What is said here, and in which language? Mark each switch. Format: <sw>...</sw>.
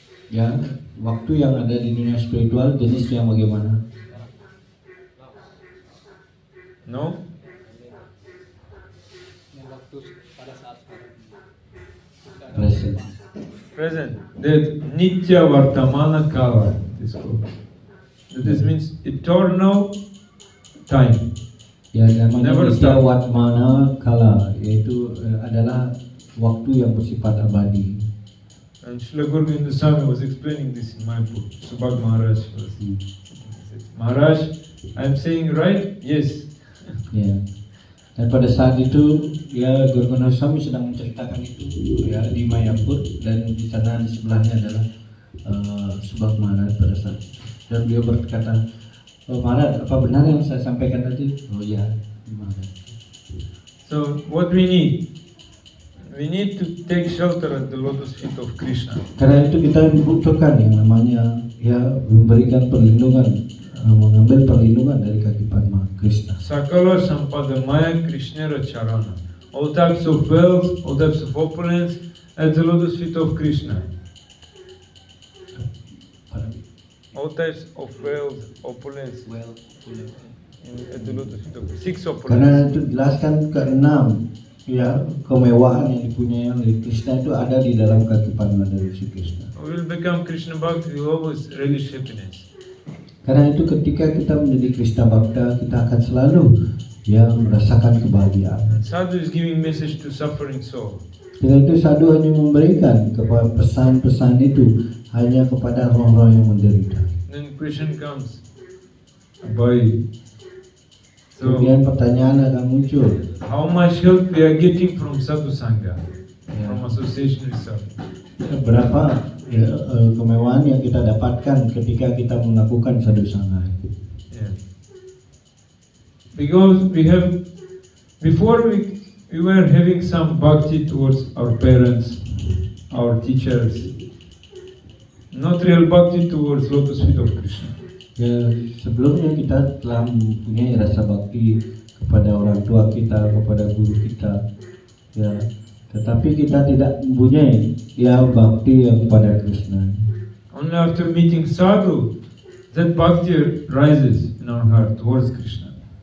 <id>Ya, waktu yang ada di dunia spiritual jenis yang bagaimana?</id> <en>No.</en> <id>Yang waktu pada saat sekarang.</id> <en>Present. Present. That Nitya Vartamana Kala is called. That means eternal time.</en> <id>Ya namanya</id> <en>Never</en> <sa>Nitya</sa> <en>stop.</en> <id>Vartamana Kala, yaitu adalah waktu yang bersifat abadi.</id> <en>And Srila Guru Govinda Swami was explaining this in my book. Subhag Maharaj was. Maharaj, I am saying right? Yes.</en> <id>Ya. Dan pada saat itu ya Guru Govinda Swami sedang menceritakan itu ya di Mayapur, dan di sana di sebelahnya adalah Subhag Maharaj pada saat itu. Dan beliau berkata, oh Maharaj, apa benar yang saya sampaikan tadi? Oh ya, Maharaj.</id> <en>So what we need? We need to take shelter at the lotus feet of Krishna.</en> <id>Karena itu kita membutuhkan yang namanya ya memberikan perlindungan, mengambil perlindungan dari kaki Padma Krishna.</id> <bn>Sakala Sampada Maya Krishna Charana.</bn> <en>All types of wealth, all types of opulence at the lotus feet of Krishna. All types of wealth, opulence at the lotus feet of six</en> <id>Karena</id> <en>opulence.</en> <id>itu jelaskan keenam ya kemewahan yang dipunyai oleh Krishna itu ada di dalam kaki Padma dari si Krishna.</id> <en>We will become Krishna Bhakti, we always relish happiness.</en> <id>Karena itu ketika kita menjadi Krishna Bhakta, kita akan selalu ya merasakan kebahagiaan.</id> <en>And Sadhu is giving message to suffering soul.</en> <id>Dengan itu sadhu hanya memberikan kepada pesan-pesan itu hanya kepada roh-roh yang menderita.</id> <en>Then question comes, boy. So</en> <id>Kemudian pertanyaan akan muncul,</id> <en>how much help we are getting from Sadhu Sangha,</en> <id>Ya.</id> <en>from association with Sadhu?</en> <id>berapa ya, kemewahan yang kita dapatkan ketika kita melakukan sadhu sangha itu.</id> <en>Yeah. Because we have, before we were having some bhakti towards our parents, our teachers, not real bhakti towards lotus feet of Krishna.</en> <id>Ya, sebelumnya kita telah mempunyai rasa bakti kepada orang tua kita, kepada guru kita, ya. Tetapi kita tidak mempunyai ya bakti yang kepada Krishna.</id> <en>Only after meeting sadhu, that bhakti rises in our heart towards Krishna.</en>